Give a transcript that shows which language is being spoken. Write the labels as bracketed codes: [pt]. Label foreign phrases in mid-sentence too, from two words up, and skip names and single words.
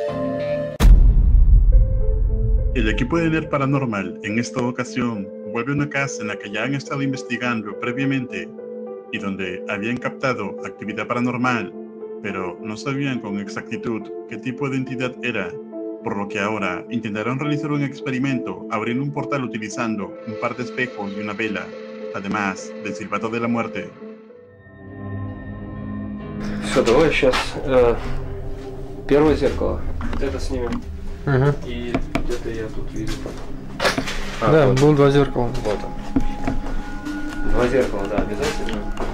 [es] El equipo de NERD Paranormal en esta ocasión vuelve a una casa en la que ya han estado investigando previamente y donde habían captado actividad paranormal, pero no sabían con exactitud qué tipo de entidad era, por lo que ahora intentarán realizar un experimento abriendo un portal utilizando un par de espejos y una vela, además del silbato de la muerte. [ru] Все, давай сейчас первое зеркало. Вот это снимем. Угу. И где-то я тут вижу. Да, вот. было 2 зеркала. Вот он. 2 зеркала, да, обязательно.